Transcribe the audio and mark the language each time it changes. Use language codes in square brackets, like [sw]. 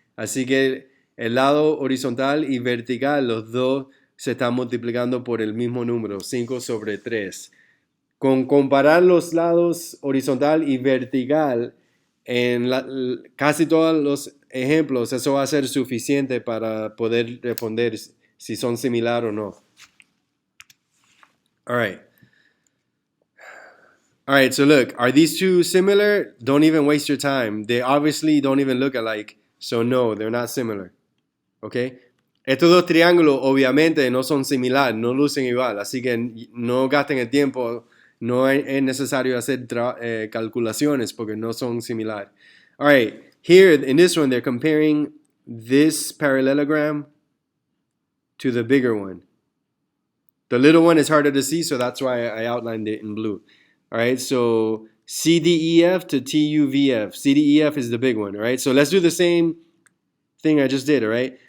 [es] Así que el lado horizontal y vertical, los dos se están multiplicando por el mismo número, 5 sobre 3. Con comparar los lados horizontal y vertical en casi todos los ejemplos, eso va a ser suficiente para poder responder si son similar o no. [en] All right. All right, so look, are these two similar? Don't even waste your time. They obviously don't even look alike. So no, they're not similar. Okay? [es] Estos dos triángulos obviamente no son similares, no lucen igual, así que no gasten el tiempo, no es necesario hacer calculaciones porque no son similares. [en] All right, here in this one they're comparing this parallelogram to the bigger one. The little one is harder to see, so that's why I outlined it in blue. All right, so CDEF to TUVF. CDEF is the big one, all right? So let's do the same thing I just did, all right?